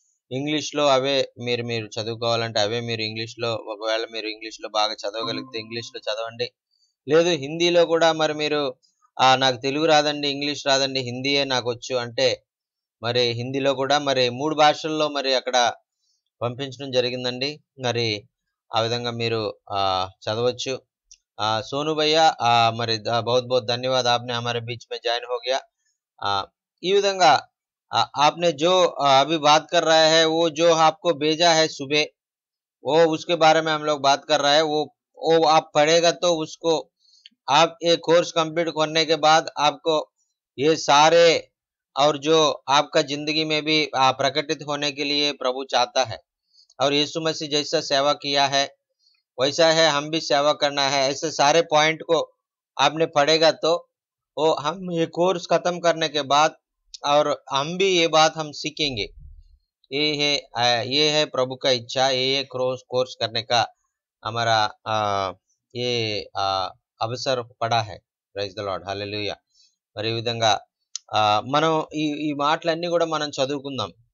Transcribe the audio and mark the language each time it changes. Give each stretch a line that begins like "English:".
Telugu: ఇంగ్లీష్లో అవే మీరు చదువుకోవాలంటే అవే మీరు ఇంగ్లీష్లో, ఒకవేళ మీరు ఇంగ్లీష్లో బాగా చదవగలిగితే ఇంగ్లీష్లో చదవండి. లేదు హిందీలో కూడా మరి మీరు నాకు తెలుగు రాదండి, ఇంగ్లీష్ రాదండి, హిందీయే నాకు వచ్చు అంటే మరి హిందీలో కూడా మరి 3 భాషల్లో మరి అక్కడ పంపించడం జరిగిందండి. మరి ఆ విధంగా మీరు చదవచ్చు.
Hindi: सोनू भैया మరి बहुत बहुत धन्यवाद, आपने हमारे बीच में ज्वाइन हो गया.
Telugu: ఈ విధంగా
Hindi: आपने जो अभी बात कर रहा है वो जो आपको भेजा है सुबह, वो उसके बारे में हम लोग बात कर रहा है. वो आप पढ़ेगा तो उसको आप ये कोर्स कंप्लीट करने के बाद आपको ये सारे और जो आपका जिंदगी में भी प्रकटित होने के लिए प्रभु चाहता है. और यीशु मसीह जैसा सेवा किया है वैसा है हम भी सेवा करना है. ऐसे सारे पॉइंट को आपने पढ़ेगा तो वो हम ये कोर्स खत्म करने के बाद और हम भी ये बात हम सीखेंगे. ये है प्रभु का इच्छा. ये कोर्स करने का हमारा ये अवसर पड़ा है.
English: Praise the Lord, hallelujah.
Telugu: మరి ఈ విధంగా మనం ఈ మాటలన్నీ కూడా మనం చదువుకుందాం.